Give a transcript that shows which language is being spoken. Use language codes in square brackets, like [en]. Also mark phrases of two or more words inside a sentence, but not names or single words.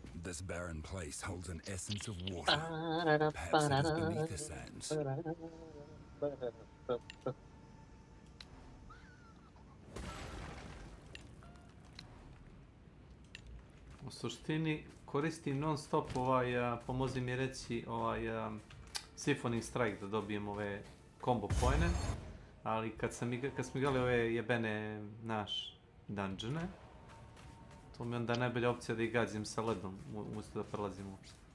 [en] This barren place holds an essence of water. Perhaps it is beneath the sands. [bs] U suštini koristim non stop pomozi mi reći Symphony Strike da dobijem ove combo poene, ali kad smo igrali ove jebene dungeone, to mi je onda najbolja opcija da ih gazim sa ledom umjesto da prelazim uopšte.